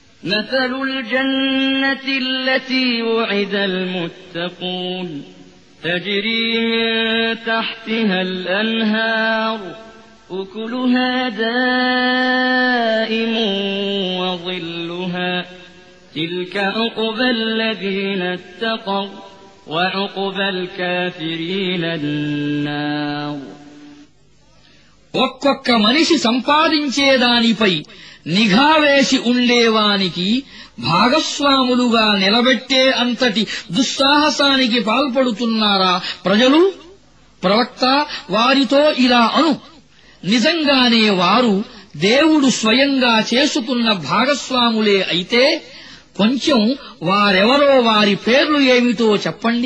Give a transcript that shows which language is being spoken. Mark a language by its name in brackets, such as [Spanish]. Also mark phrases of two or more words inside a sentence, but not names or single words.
[Arabic] مثل الجنة التي وعد المتقون تجري من تحتها الأنهار أكلها دائم وظلها تلك عقبى الذين اتقوا وعقبى الكافرين النار. [Telugu] ఒక్కొక్క మనిషి సంపాదించేదానిపై నిఘావేసి ఉండేవానికి భాగస్వాములుగా నిలబెట్టే అంతటి దుస్సాహసానికి పాల్పడుతున్నారా ప్రజలు? ప్రవక్త వారితో ఇలా అను, నిజంగానే వారు దేవుడు స్వయంగా చేసుకున్న భాగస్వాములే అయితే కొంచెం వారెవరో వారి పేర్లు ఏమిటో చెప్పండి.